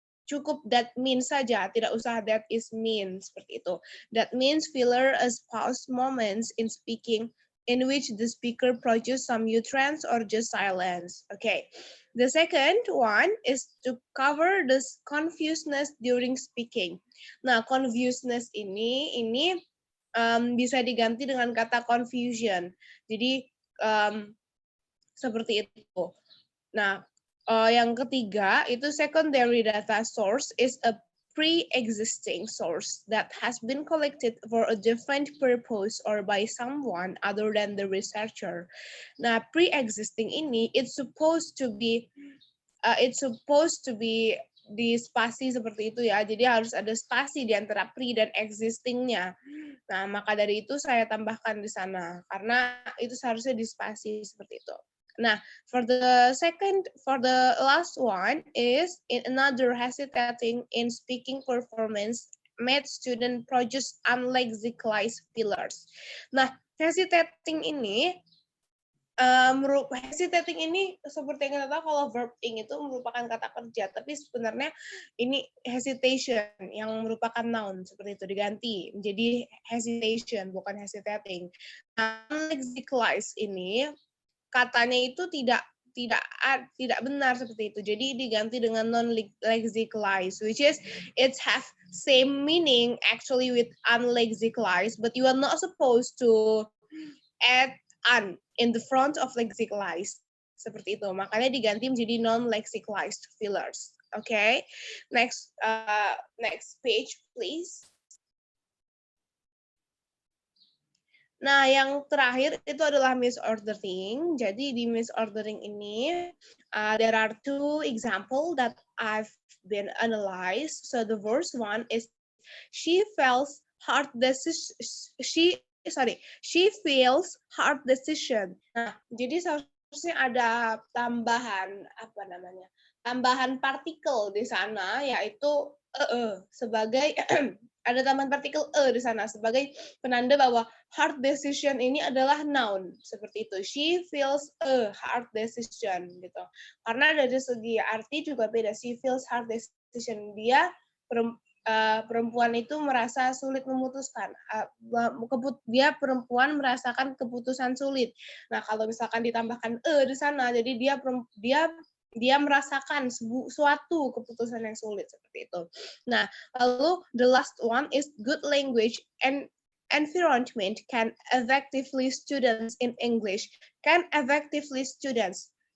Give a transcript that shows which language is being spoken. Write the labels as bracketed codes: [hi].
[id] Cukup that means saja, tidak usah that is means, seperti itu. [en] That means filler as pause moments in speaking in which the speaker produces some utterance or just silence. Okay. The second one is to cover this confusedness during speaking. [id] Nah, confusedness ini bisa diganti dengan kata confusion. Jadi seperti itu. Nah, yang ketiga itu [en] secondary data source is a pre-existing source that has been collected for a different purpose or by someone other than the researcher. [id] Nah, pre-existing ini [en] it's supposed to be [id] di spasi seperti itu ya. Jadi harus ada spasi di antara pre dan existingnya. Nah, maka dari itu saya tambahkan di sana karena itu seharusnya di spasi seperti itu. [en] Nah, for the last one is in another hesitating in speaking performance made student produce unlexicalized fillers. [id] Nah, hesitating ini hesitating ini seperti yang kita tahu kalau verb ing itu merupakan kata kerja, tapi sebenarnya ini hesitation yang merupakan noun seperti itu diganti menjadi hesitation bukan hesitating. Non-lexicalized ini katanya itu tidak benar seperti itu. Jadi diganti dengan [en] non-lexicalized, which is it have same meaning actually with unlexicalized, but you are not supposed to add un in the front of lexicalized. [id] Seperti itu. Makanya diganti menjadi non-lexicalized fillers. Okay. [en] Next page please. [id] Nah, yang terakhir itu adalah misordering. Jadi di misordering ini [en] there are two example that I've been analyzed. So the first one is she feels hard decision. She feels hard decision. [id] Nah, jadi seharusnya ada tambahan tambahan partikel di sana yaitu sebagai ada tambahan partikel di sana sebagai penanda bahwa hard decision ini adalah noun seperti itu. [en] She feels a hard decision [id] gitu. Karena dari segi arti juga beda. [en] She feels hard decision. [id] Dia perempuan itu merasa sulit memutuskan. Dia perempuan merasakan keputusan sulit. Nah, kalau misalkan ditambahkan di sana, jadi dia merasakan suatu keputusan yang sulit seperti itu. Nah, lalu [en] the last one is good language and environment can effectively students in English. Can effectively students.